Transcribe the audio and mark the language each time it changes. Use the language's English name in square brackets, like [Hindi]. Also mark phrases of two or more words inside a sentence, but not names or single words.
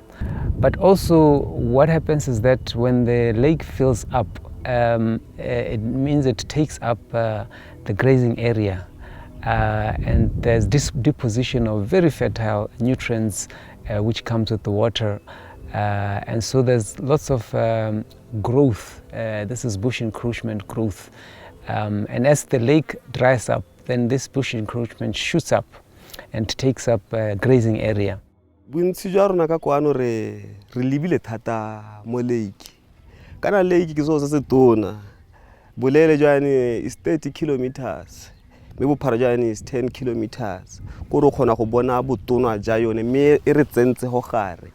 [English] But also what happens is that when the lake fills up, it means it takes up the grazing area, and there's deposition of very fertile nutrients which comes with the water. And so there's lots of growth. This is bush encroachment growth. And as the lake dries up, then this bush encroachment shoots up and takes up grazing area. [Tswana] Bontsi jwa rona ka kwano re lebile thata mo lake. Kana lake ke so se tona. Bolele jwane [English] is 30 kilometers. [Tswana] Me bophara jwane [English] is 10 kilometers. [Tswana] Ko re khona go bona botona ja yone me e re tsentse go gare.